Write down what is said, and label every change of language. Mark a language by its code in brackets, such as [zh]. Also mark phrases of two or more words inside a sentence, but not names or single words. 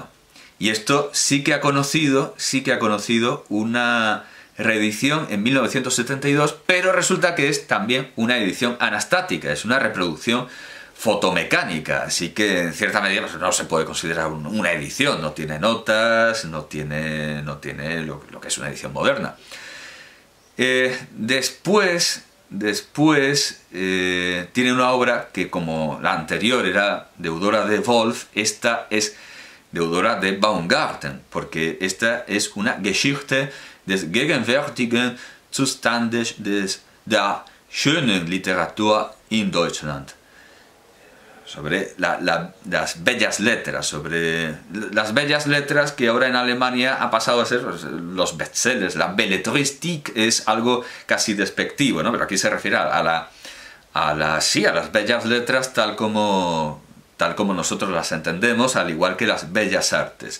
[es] Y esto sí que ha conocido una reedición en 1972, pero resulta que es también una edición anastática, es una reproducción fotomecánica, así que en cierta medida pues, no se puede considerar una edición, no tiene notas, no tiene lo que es una edición moderna. Después tiene una obra que, como la anterior era deudora de Wolff, esta es deudora de Baumgarten, porque esta es una Geschichte des gegenwärtigen Zustandes der schönen Literatur in Deutschland. Sobre las bellas letras, que ahora en Alemania ha pasado a ser los bestsellers. La belletristique es algo casi despectivo, ¿no? Pero aquí se refiere a las bellas letras tal como nosotros las entendemos, al igual que las bellas artes.